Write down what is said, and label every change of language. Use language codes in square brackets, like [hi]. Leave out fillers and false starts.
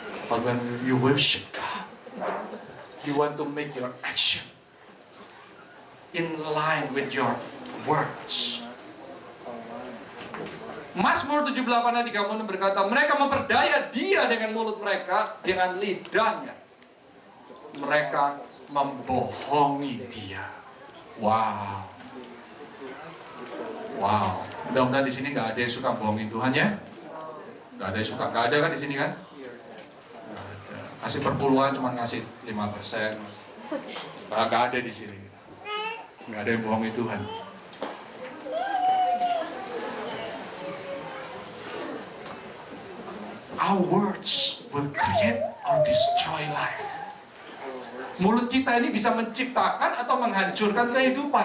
[en] But when you worship God, you want to make your action in line with your words. [id] Mazmur 78 ayat 36 berkata, mereka memperdaya dia dengan mulut mereka, dengan lidahnya mereka membohongi dia. Wow. Wow. Mudah-mudahan di sini nggak ada yang suka bohongin Tuhan ya. Nggak ada yang suka, nggak ada kan di sini kan? Nggak ada. Kasih perpuluhan cuma ngasih 5%. Nggak ada di sini. Nggak ada yang bohongin Tuhan. [en] Our words will create or destroy life. [id] Mulut kita ini bisa menciptakan atau menghancurkan kehidupan.